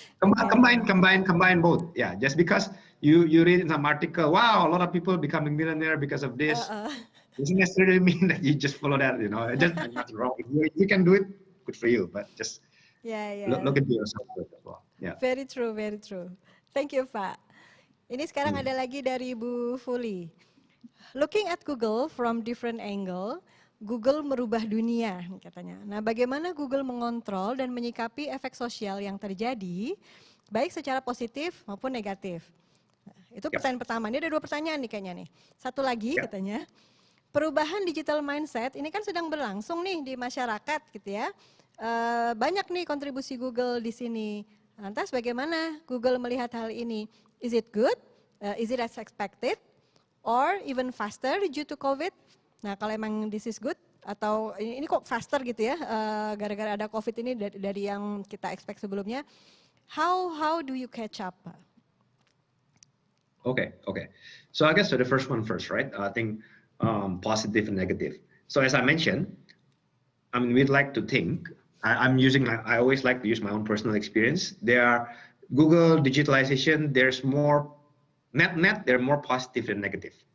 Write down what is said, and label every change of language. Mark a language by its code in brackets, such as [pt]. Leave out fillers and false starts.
[en] Combine both. Yeah, just because you read in some article, wow, a lot of people becoming millionaire because of this. Doesn't necessarily mean that you just follow that, you know. Just nothing wrong. If you can do it, good for you. But just look into yourself as well. Yeah. Very true, very true. Thank you, Pak. [id] Ini sekarang ada lagi dari Bu Fuli. [en] Looking at Google from different angle, [id] Google merubah dunia katanya. Nah, bagaimana Google mengontrol dan menyikapi efek sosial yang terjadi, baik secara positif maupun negatif? Nah, itu pertanyaan pertama. Ini ada 2 pertanyaan nih kayaknya nih. Satu lagi katanya, perubahan digital mindset ini kan sedang berlangsung nih di masyarakat gitu ya. Banyak nih kontribusi Google di sini. Lantas bagaimana Google melihat hal ini? [en] Is it good? Is it as expected? Or even faster due to COVID? [id] Nah kalau emang [en] this is good, [id] atau ini kok faster gitu ya, gara-gara ada COVID ini dari yang kita expect sebelumnya. [en] How do you catch up? Okay. So I guess the first one first, right? I think positive and negative. So as I mentioned, I mean, we'd like to think, I always like to use my own personal experience. There are Google digitalization, there's more, net, they're more positive than negative.